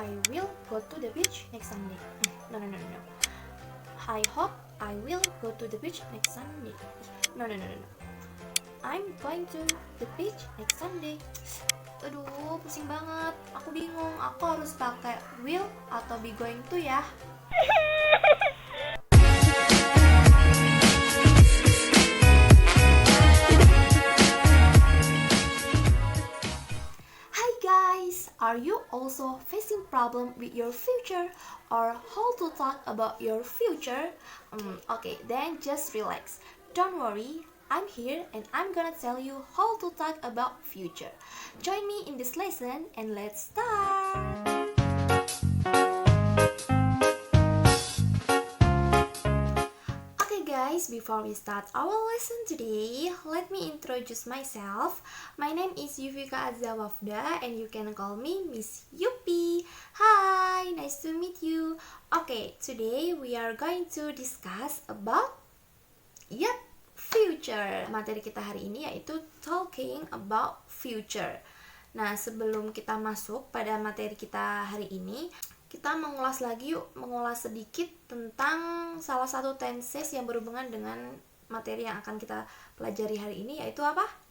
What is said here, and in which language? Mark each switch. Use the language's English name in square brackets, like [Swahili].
[English] will go to the beach next Sunday. No. I hope I will go to the beach next Sunday. No. I'm going to the beach next Sunday. [Indonesian] Aduh, pusing banget. Aku bingung, aku harus pakai will atau be going to ya. [English] Hi guys, are you also facing problem with your future or how to talk about your future? Okay, then just relax. Don't worry, I'm here and I'm gonna tell you how to talk about future. Join me in this lesson and let's start! Okay guys, before we start our lesson today, let me introduce myself. My name is Yuvika Azawafda and you can call me Miss Yupi. Hi, nice to meet you. Okay, today we are going to discuss about future. [Indonesian] Materi kita hari ini yaitu [English] talking about future. [Indonesian] Nah, sebelum kita masuk pada materi kita hari ini, kita mengulas sedikit tentang salah satu tenses yang berhubungan dengan materi yang akan kita pelajari hari ini, yaitu apa?